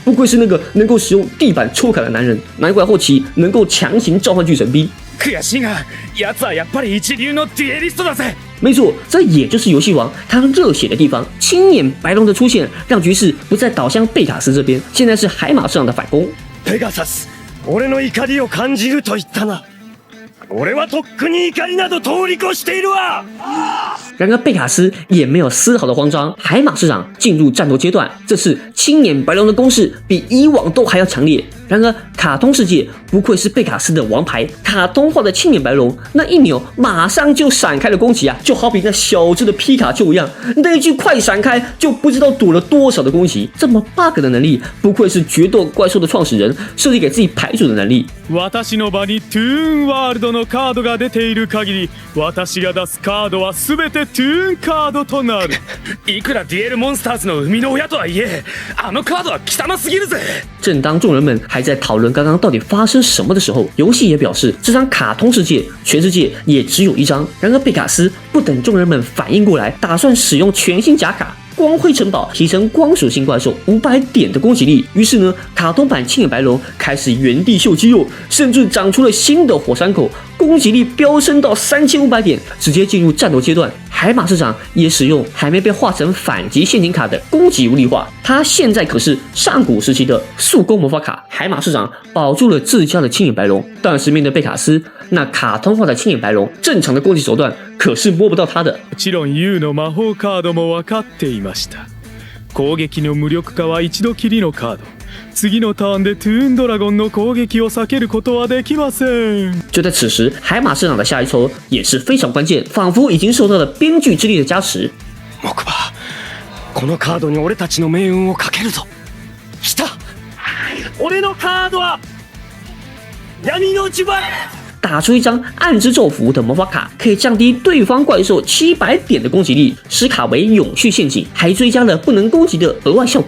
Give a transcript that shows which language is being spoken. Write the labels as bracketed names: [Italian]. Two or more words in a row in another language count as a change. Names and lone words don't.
[Chinese] 不愧是那个能够使用地板抽卡的男人，难怪后期能够强行召唤巨神兵。 [Japanese] 悔しいが、奴はやっぱり一流のデュエリストだぜ。 [Chinese] 没错，这也就是游戏王他热血的地方。青眼白龙的出现，让局势不再倒向贝卡斯这边，现在是海马市长的反攻。 [Japanese] ペガサス、俺の怒りを感じると言ったな。俺はとっくに怒りなど通り越しているわ。 [Chinese] 然而贝卡斯也没有丝毫的慌张，海马市长进入战斗阶段，这次青眼白龙的攻势比以往都还要强烈。然而卡通世界不愧是贝卡斯的王牌，卡通化的青眼白龙那一扭马上就闪开了攻击啊，就好比那小只的皮卡丘一样，那一句快闪开就不知道躲了多少的攻击。这么 bug 的能力，不愧是决斗怪兽的创始人设计给自己牌组的能力。 [Japanese] 私の場にトゥーンワールドのカードが出ている限り、私が出すカードは全てトゥーンカードとなる。いくらデュエルモンスターズの生みの親とはいえ、あのカードは汚すぎるぜ。 [Chinese] 正当众人们还在讨论刚刚到底发生什么的时候，游戏也表示这张卡通世界全世界也只有一张。然而贝卡斯不等众人们反应过来，打算使用全新假卡光辉城堡提升光属性怪兽500点的攻击力。于是呢，卡通版青眼白龙开始原地秀肌肉，甚至长出了新的火山口，攻击力飙升到3500点，直接进入战斗阶段。海马市长也使用还没被化成反击陷阱卡的攻击无力化，他现在可是上古时期的速攻魔法卡。海马市长保住了自家的青眼白龙，但是面对贝卡斯那卡通化的青眼白龙，正常的攻击手段可是摸不到他的。 [Japanese] もちろん YOU の魔法カードも分かっていました。攻撃の無力化は一度きりのカード。次のターンでトゥーンドラゴンの攻撃を避けることはできません。 [Chinese] 就在此时，海马市长的下一抽也是非常关键，仿佛已经受到了编剧之力的加持。 [Japanese] 木馬、このカードに俺たちの命運をかけるぞ。来た。俺のカードは闇の呪縛。 [Chinese] 打出一张暗之咒符的魔法卡，可以降低对方怪兽700点的攻击力，使卡为永续陷阱，还追加了不能攻击的额外效果。